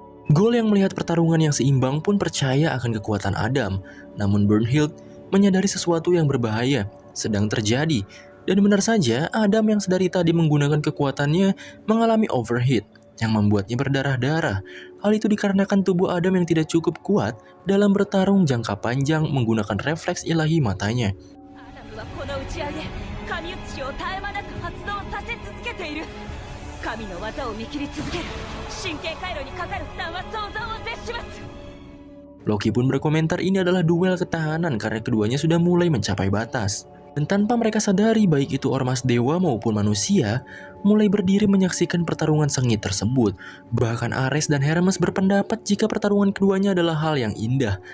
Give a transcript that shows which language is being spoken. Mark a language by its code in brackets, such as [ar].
[id] Gol yang melihat pertarungan yang seimbang pun percaya akan kekuatan Adam, namun Brunhild menyadari sesuatu yang berbahaya sedang terjadi. Dan benar saja, Adam yang sedari tadi menggunakan kekuatannya mengalami overheat yang membuatnya berdarah-darah. Hal itu dikarenakan tubuh Adam yang tidak cukup kuat dalam bertarung jangka panjang menggunakan refleks ilahi matanya. [ja] アダムはこの打ち上げ神写しを絶え間なく発動させ続けている。神の技を見切り続ける神経回路にかかる負担は想像を絶します。 [id] Loki pun berkomentar ini adalah duel ketahanan karena keduanya sudah mulai mencapai batas. Dan tanpa mereka sadari baik itu ormas dewa maupun manusia mulai berdiri menyaksikan pertarungan sengit tersebut. Bahkan Ares dan Hermes berpendapat jika pertarungan keduanya adalah hal yang indah.